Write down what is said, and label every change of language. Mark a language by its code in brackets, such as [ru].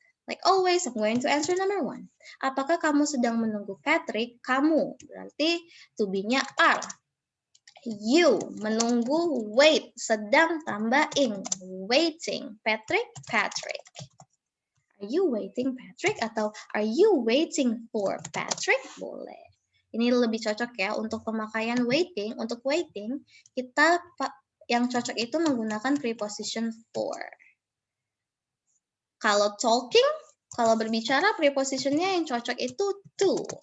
[en] Like always, I'm going to answer number 1. [id] Apakah kamu sedang menunggu Patrick? Kamu. Berarti to be-nya are. You. Menunggu, wait. Sedang tambah ing. Waiting. Patrick, Patrick. [en] Are you waiting, Patrick? [id] Atau [en] are you waiting for Patrick? [id] Boleh. Ini lebih cocok ya untuk pemakaian waiting. Untuk waiting, kita yang cocok itu menggunakan preposition for. Kalau talking, kalau berbicara, prepositionnya yang cocok itu to.